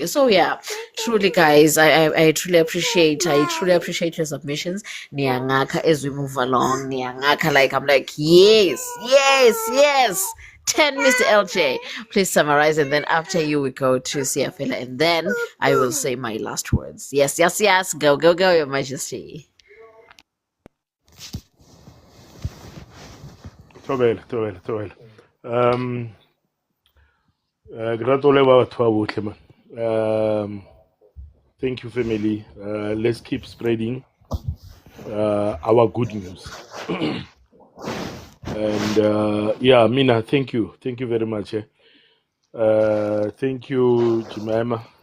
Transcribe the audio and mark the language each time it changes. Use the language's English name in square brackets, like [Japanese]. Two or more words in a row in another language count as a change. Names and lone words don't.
[English] So yeah, truly, guys, I truly appreciate your submissions. Niangaka, as we move along, niangaka, like I'm like, yes, yes, yes. 10, Mr. LJ. Please summarize, and then after you, we go to Siafela, and then I will say my last words. Yes, yes, yes. Go, go, go, Your Majesty. Tobela. [Tswana] Gratole ba batho ba botlhe man. [English] Thank you, family. Let's keep spreading our good news. And yeah, Mina, thank you very much. Thank you, Jemima.